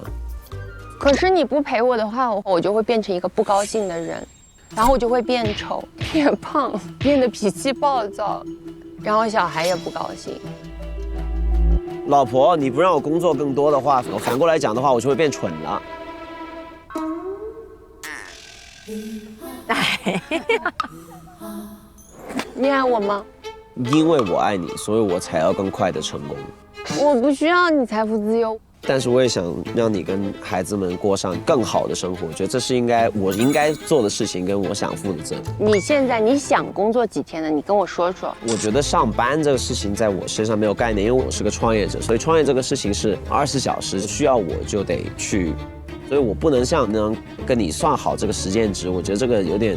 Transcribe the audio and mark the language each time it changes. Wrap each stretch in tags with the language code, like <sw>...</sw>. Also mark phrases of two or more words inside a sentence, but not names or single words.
<zh>可是你不陪我的話，我就會變成一個不高興的人，然後我就會變醜、變胖、變得脾氣暴躁，然後小孩也不高興。老婆，你不讓我工作更多的話，我反過來講的話，我就會變蠢了。你愛我嗎？因為我愛你，所以我才要更快的成功。我不需要你財富自由，但是我也想让你跟孩子们过上更好的生活，我觉得这是我应该做的事情，跟我想负的责任。你现在你想工作几天呢？你跟我说说。我觉得上班这个事情在我身上没有概念，因为我是个创业者，所以创业这个事情是24小时，需要我就得去，所以我不能像能跟你算好这个时间值，我觉得这个有点。</zh>